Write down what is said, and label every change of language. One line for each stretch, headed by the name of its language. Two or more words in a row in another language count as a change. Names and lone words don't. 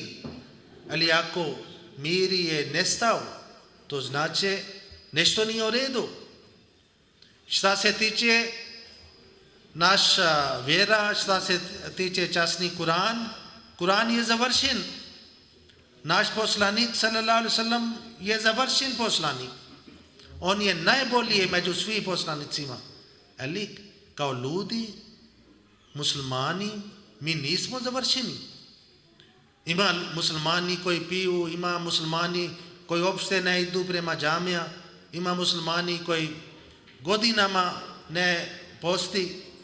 Bosnian: Ali ako mir je nestao, to znači nešto nije u redu. Šta se tiče naša vjera, šta se tiče časni Kuran, Kuran je završen. Naš poslanik
Arabic: صلى الله عليه وسلم
Bosnian: je završen poslanik. On je najbolji među svim poslanicima. Ali kao ljudi, muslimani, mi nismo završeni. Ima muslimani koji piju, ima muslimani koji uopšte ne idu prema džamija, ima muslimani koji godinama ne posti.